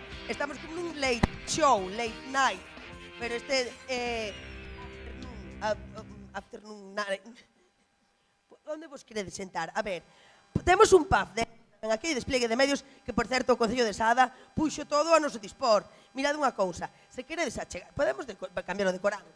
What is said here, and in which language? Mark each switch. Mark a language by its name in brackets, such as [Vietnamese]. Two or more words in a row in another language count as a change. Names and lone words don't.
[Galician] Estamos con un [English] late show, late night, [Galician] pero este [English] afternoon night. [Galician] Onde vos queredes sentar? A ver, temos un pub en aquel despliegue de medios que, por certo, o Concello de Sada puxo todo a noso dispor. Mirade unha cousa, se queredes achegar, podemos cambiar o decorado?